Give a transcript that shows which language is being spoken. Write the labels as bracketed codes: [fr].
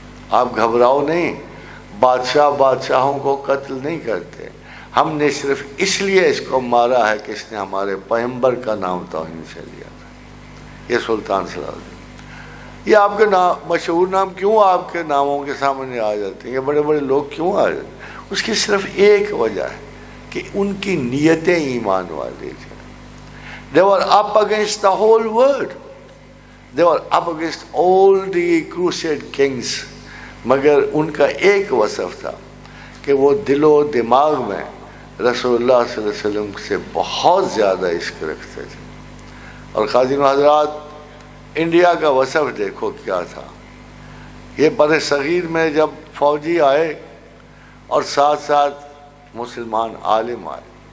[ur] آپ گھبراؤ نہیں، بادشاہ بادشاہوں کو قتل نہیں کرتے، ہم نے صرف اس لیے اس کو مارا ہے کہ اس نے ہمارے پیغمبر کا نام توہین سے لیا تھا۔ یہ سلطان صلاح الدین، یہ آپ کے نام مشہور نام کیوں آپ کے ناموں کے سامنے آ جاتے ہیں، یہ بڑے بڑے لوگ کیوں آ جاتے ہیں؟ اس کی صرف ایک وجہ ہے کہ ان کی نیتیں ایمان والی تھیں۔ [en] They were up against the whole world. They were up against all the crusade kings. [ur] مگر ان کا ایک وصف تھا کہ وہ دل و دماغ میں رسول اللہ صلی اللہ علیہ وسلم سے بہت زیادہ عشق رکھتے تھے۔ اور خادم حضرات، انڈیا کا وصف دیکھو کیا تھا۔ یہ بر صغیر میں جب فوجی آئے اور ساتھ ساتھ مسلمان عالم آئے،